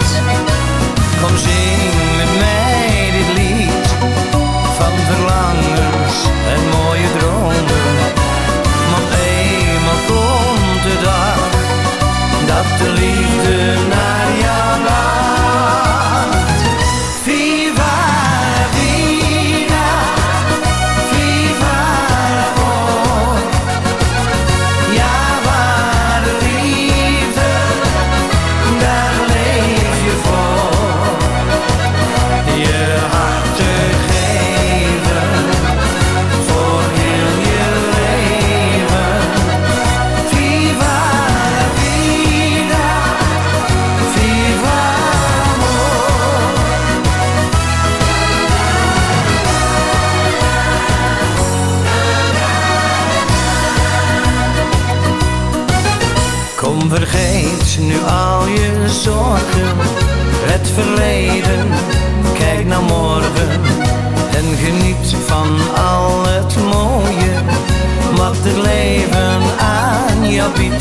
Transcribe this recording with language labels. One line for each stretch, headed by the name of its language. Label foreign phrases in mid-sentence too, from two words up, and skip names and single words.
Dutch: Kom zing met mij dit lied van verlangens en mooie dromen. Want eenmaal komt de dag dat de liefde naar jou lacht.
Spanish: Viva la vida, viva l'amor.
Dutch: Ja, waar de liefde, daar leef je voor. Je hart te geven voor heel je leven.
Spanish: Viva la vida, viva l'amor.
Dutch: Kom, vergeet nu al je zorgen, het verleden, kijk naar morgen en geniet van al het mooie wat het leven aan jou biedt.